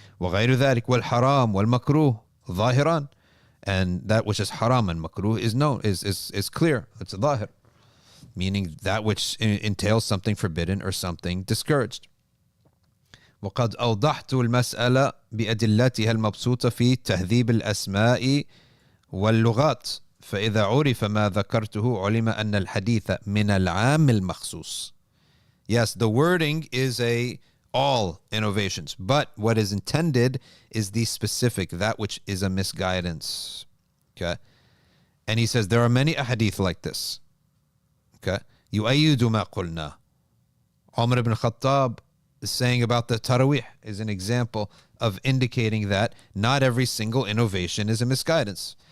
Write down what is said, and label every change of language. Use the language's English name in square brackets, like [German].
[Arabic] وغير ذلك والحرام والمكروه ظاهران, [English] and that which is haram and makruh is known, is clear. It's a zahir, meaning that which entails something forbidden or something discouraged. [Arabic] وقد أوضحت المسألة بأدلتها المبسوطة في تهذيب الأسماء واللغات فإذا عرف ما ذكرته علم أن الحديث من العام المخصوص. [English] Yes, the wording is all innovations, but what is intended is the specific, that which is a misguidance. Okay, and he says there are many ahadith like this. [Arabic] Okay, يؤيد ما قلنا. [English] Umar ibn Khattab is saying about the Tarawih is an example of indicating that not every single innovation is a misguidance.